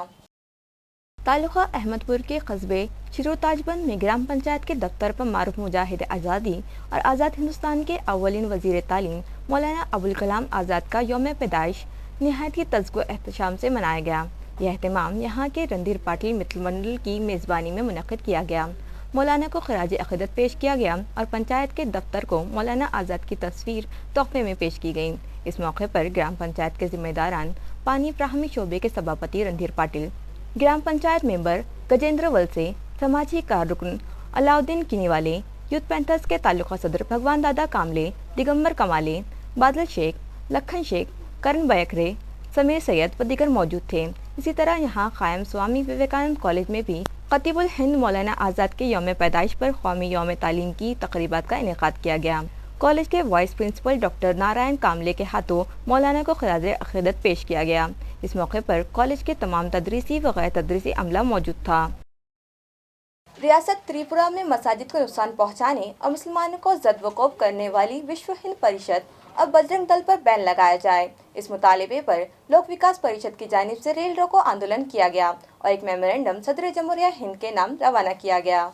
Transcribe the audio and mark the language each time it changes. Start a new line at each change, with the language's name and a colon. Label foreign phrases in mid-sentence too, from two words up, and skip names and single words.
Urdu: تعلقہ احمد پور کے قصبے شیرور تاج بند میں گرام پنچایت کے دفتر پر معروف مجاہد آزادی اور آزاد ہندوستان کے اولین وزیر تعلیم مولانا ابوالکلام آزاد کا یوم پیدائش نہایت ہی تزک و احتشام سے منایا گیا۔ یہ اہتمام یہاں کے رندھیر پاٹل متر منڈل کی میزبانی میں منعقد کیا گیا۔ مولانا کو خراج عقیدت پیش کیا گیا اور پنچایت کے دفتر کو مولانا آزاد کی تصویر تحفے میں پیش کی گئی۔ اس موقع پر گرام پنچایت کے ذمہ داران، پانی فراہمی شعبے کے سبھاپتی رندھیر پاٹل، گرام پنچایت ممبر گجیندر ولسے، سماجی کارکن علاؤدین کینیوالے، یوتھ پینتھرز کے تعلقہ صدر بھگوان دادا کاملے، دگمبر کمالے، بادل شیخ، لکھن شیخ، کرن بیکرے، سمیر سید و دیگر موجود تھے۔ اسی طرح یہاں قائم سوامی وویکانند کالج میں بھی خطیب الہند مولانا آزاد کے یوم پیدائش پر قومی یوم تعلیم کی تقریبات کا انعقاد کیا گیا۔ کالج کے
English: vice principal
Urdu: ڈاکٹر نارائن کاملے کے ہاتھوں مولانا کو خراج عقیدت پیش کیا گیا. اس موقع پر کالج کے تمام تدریسی و غیر تدریسی عملہ موجود تھا. ریاست تریپورہ میں مساجد کو نقصان پہنچانے اور مسلمانوں کو زد و کوف کرنے والی وشو ہند پریشد اور بجرنگ دل پر بین لگایا جائے، اس مطالبے پر لوک وکاس پریشد کی جانب سے ریل روکو آندولن کیا گیا اور ایک میمورنڈم صدر جمہوریہ ہند کے نام روانہ کیا گیا और एक मेमोरेंडम सदर जमहूरिया हिंद के नाम रवाना किया गया।